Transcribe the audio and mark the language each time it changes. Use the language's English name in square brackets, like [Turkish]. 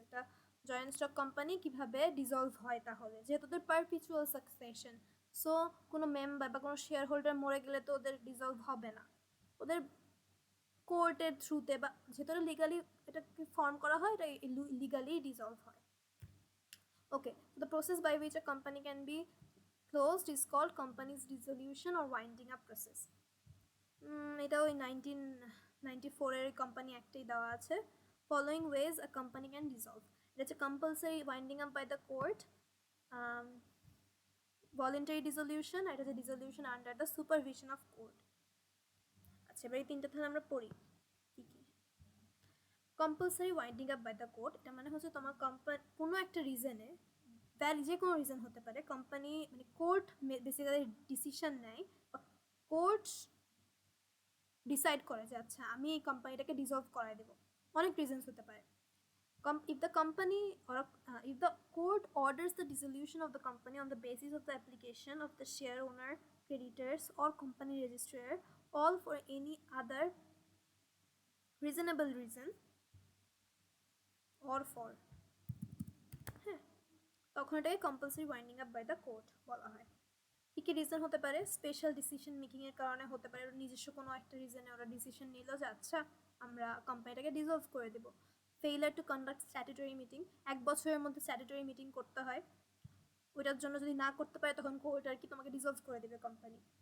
[Bangla] একটা joint stock company কীভাবে dissolved হয়, তাহলে যেহেতু ওদের পারপিচুয়াল সাকসেশন, সো কোনো মেম্বার বা কোনো শেয়ার হোল্ডার মরে গেলে তো ওদের ডিজলভ হবে না, ওদের কোর্টের থ্রুতে বা যেহেতু লিগালি এটাকে ফর্ম করা হয়, এটা লিগালি ডিজলভ হয়। [English] Okay, the process by which a company can be closed is called company's dissolution or winding up process. [Bangla] এটা ওই 1994-এর কোম্পানি অ্যাক্টেই দেওয়া আছে। [English] following ways a company can dissolve, [Bangla] এটা হচ্ছে [English] Compulsory winding up by the court, voluntary dissolution, এটা হচ্ছে dissolution under the supervision of court. [Bangla] আচ্ছা, এবার এই তিনটা তাহলে আমরা পড়ি কী কী। Compulsory winding up by the court, এটা মানে হচ্ছে তোমার কোম্পানি কোনো একটা রিজনে, যে কোনো রিজন হতে পারে, কোম্পানি মানে কোর্ট বেসিক্যালি ডিসিশন নেয় বা কোর্ট ডিসাইড করে যে আচ্ছা আমি এই কোম্পানিটাকে ডিজলভ করাই দেবো, অনেক রিজনস হতে পারে। [English] If the company or if the court orders the dissolution of the company on the basis of the application of the share owner, creditors or company registrar, all for any other reasonable reason or for, [Bangla] হ্যাঁ, তখন এটাকে compulsory winding up by the court বলা হয়। কী কী reason হতে পারে? Special decision মেকিংয়ের কারণে হতে পারে, নিজস্ব কোনো একটা রিজনে ওরা ডিসিশন নিল যে আচ্ছা আমরা কোম্পানিটাকে ডিজলভ করে দেবো। Failure to conduct statutory meeting, 1 বছরের মধ্যে স্ট্যাটুটরি মিটিং করতে হয়, ওইটার জন্য যদি না করতে পারে তখন কোর্ট আর কি তোমাকে ডিজলভ করে দেবে কোম্পানি।